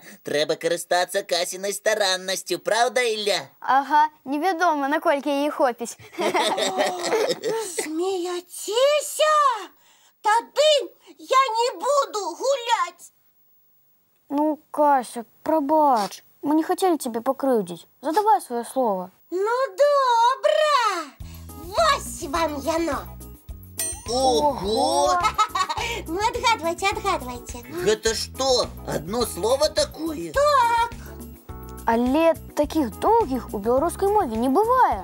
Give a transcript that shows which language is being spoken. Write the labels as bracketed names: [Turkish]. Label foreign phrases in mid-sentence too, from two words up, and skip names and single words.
[Belarusian] Трэба карыстацца Касінай стараннасцю, праўда, Ілля? Ага, невядома, наколькі яе хопіць. Смеяцеся? Тады я не буду гуляць. Ну, Кася, прабач. [Russian] Мы не хотели тебе покрыўдзіць. Задавай свое слово. [Belarusian] Ну, добра. Вось вам яно. Ого! Ну, адгадвайце, адгадвайце. Гэта што, [Russian] одно слово [Belarusian] такое? Так. Але такіх доўгіх у беларускай мове не бывае.